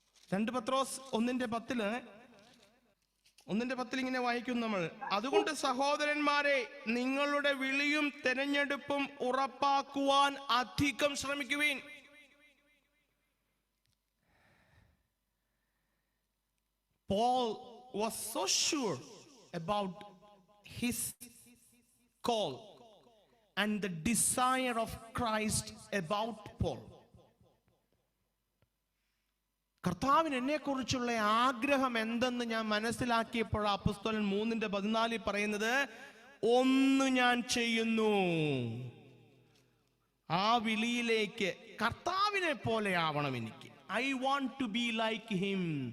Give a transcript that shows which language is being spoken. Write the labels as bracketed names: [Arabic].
[Malayalam] 2 പത്രോസ് 1:10 ഇങ്ങനെ വായിക്കുന്നു നമ്മൾ. അതുകൊണ്ട് സഹോദരന്മാരെ, നിങ്ങളുടെ വിളിയും തെരഞ്ഞെടുപ്പും ഉറപ്പാക്കുവാൻ അധികം ശ്രമിക്കുവിൻ. [English] Paul was so sure about his call and the desire of Christ about Paul. [Malayalam] കർത്താവിന് എന്നെ കുറിച്ചുള്ള ആഗ്രഹം എന്തെന്ന് ഞാൻ മനസ്സിലാക്കിയപ്പോൾ അപ്പോസ്തലൻ 3:14 പറയുന്നത്, ഒന്ന് ഞാൻ ചെയ്യുന്നു, ആ വിളിയിലേക്ക് കർത്താവിനെ പോലെ ആവണം എനിക്ക്. [English] I want to be like him.